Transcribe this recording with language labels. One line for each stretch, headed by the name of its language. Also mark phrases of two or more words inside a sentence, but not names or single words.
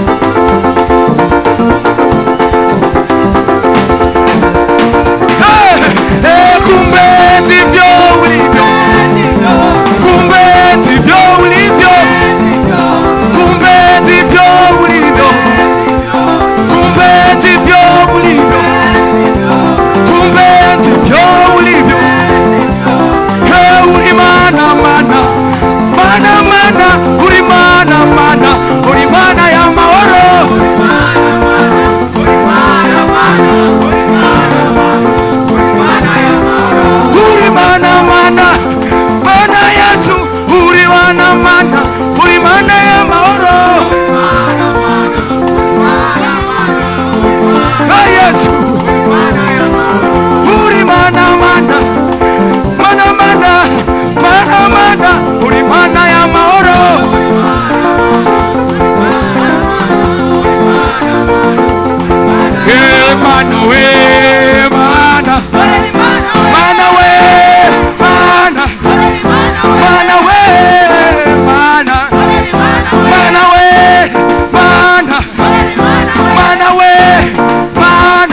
Swahili: Kumbe ndivyo ulivyo, kumbe ndivyo ulivyo, kumbe ndivyo ulivyo, kumbe ndivyo ulivyo, kumbe ndivyo ulivyo.
Rundi: Uri mana mana, mana mana, uri mana mana, uri mana ya mahoro. Uri mana mana, uri mana mana, mana yetu, uri mana mana, uri mana ya mahoro. Yesu, uri mana mana, mana mana, mana mana, uri mana ya mahoro. Mana we, mana, mana we, mana, mana we, mana, mana we, mana, mana we, mana,